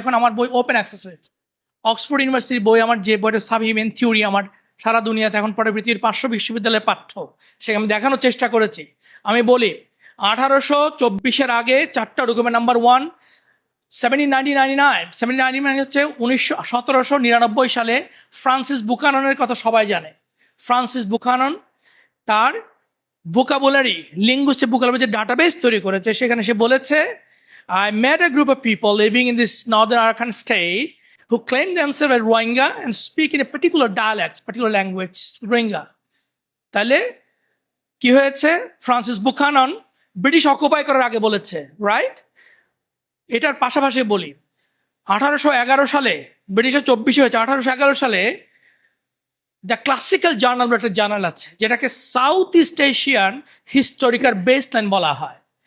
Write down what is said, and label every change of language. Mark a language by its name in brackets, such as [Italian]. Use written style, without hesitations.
[Bangla] এখন আমার বই ওপেন অ্যাক্সেস হয়েছে। অক্সফোর্ড ইউনিভার্সিটির বই, আমার যে বইটা সাবহিউম্যান থিওরি, আমার সারা দুনিয়াতে এখন পরে পৃথিবীর 500 বিশ্ববিদ্যালয়ের পাঠ্য, সেখানে আমি দেখানোর চেষ্টা করেছি। আমি বলি 1824-এর আগে 4টা ডকুমেন্ট। নাম্বার 1, 1799 হচ্ছে 1799 সালে ফ্রান্সিস বুকাননের কথা সবাই জানে। ফ্রান্সিস বুকানন তার ভোকাবুলারি, লিঙ্গুইস্টিক ভোকাবুলারি যে ডাটাবেস তৈরি করেছে, সেখানে সে বলেছে, [English] I met a group of people living in this northern Arakan state who claim themselves as Rohingya and speak in a particular dialect, particular language, Rohingya. [Bangla] তাহলে কি হয়েছে? Francis Buchanan British occupy করার আগে বলেছে, রাইট? এটার পাশাপাশি বলি, 1811 সালে, ব্রিটিশের 24 হয়েছে, 1811 সালে দ্য ক্লাসিক্যাল জার্নাল বলে একটা জার্নাল আছে, যেটাকে south east Asian historical baseline বলা হয়।